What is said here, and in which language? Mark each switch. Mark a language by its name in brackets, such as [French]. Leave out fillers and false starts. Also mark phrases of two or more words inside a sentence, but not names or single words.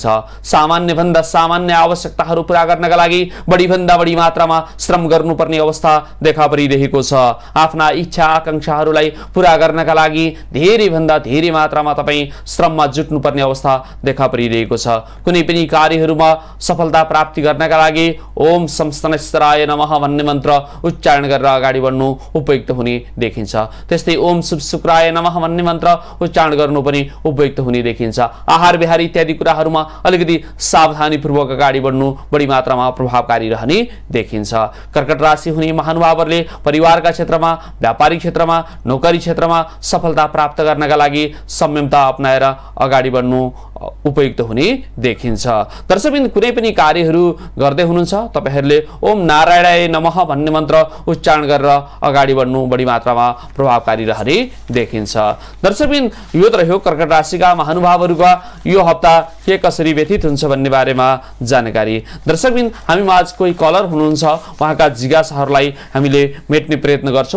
[Nepali] सामान्य आवश्यकताहरू पूरा गर्नका लागि बढीभन्दा बढी मात्रामा श्रम गर्नुपर्ने अवस्था देखा परिरहेको छ। आफ्ना इच्छा आकांक्षाहरूलाई पूरा गर्नका लागि धेरैभन्दा धेरै मात्रामा तपाईँ श्रममा जुट्नुपर्ने अवस्था देखा परिरहेको छ। कुनै पनि कार्यहरूमा सफलता प्राप्ति गर्नका लागि [Sanskrit] ओम संस्तनेश्वराय नमः [Nepali] भन्ने मन्त्र उच्चारण गरेर अगाडि बढ्नु उपयुक्त हुने देखिन्छ। त्यस्तै [Sanskrit] ओम शुभ शुक्राय नमः [Nepali] भन्ने मन्त्र उच्चारण गर्नु पनि उपयुक्त हुने देखिन्छ। आहार विहार इत्यादि कुराहरूमा अलिकति सावधानीपूर्वक अगाडि बढ्नु बढी मात्रामा प्रभावकारी रहने देखिन्छ। कर्कट राशि हुने महानुभावहरूले परिवारका क्षेत्रमा, व्यापारिक क्षेत्रमा, नोकरी क्षेत्रमा सफलता प्राप्त गर्नका लागि संयमता अपनाएर अगाडि बढ्नु उपयुक्त हुने देखिन्छ। दर्शकबिन कुनै पनि कार्यहरू गर्दै हुनुहुन्छ, तपाईहरूले [Sanskrit] ओम नारायणाय नमः [Nepali] भन्ने मन्त्र उच्चारण गरेर अगाडि बढ्नु बढी मात्रामा प्रभावकारी रहने देखिन्छ। दर्शकबिन यो त रह्यो कर्कट राशिका महानुभावहरूका यो हप्ता के कसरी व्यतीत हुन्छ भन्ने बारेमा जानकारी। दर्शकबिन हामी माझ कोही कलर हुनुहुन्छ, उहाँका जिज्ञासाहरूलाई हामीले मेट्ने प्रयत्न गर्छौँ।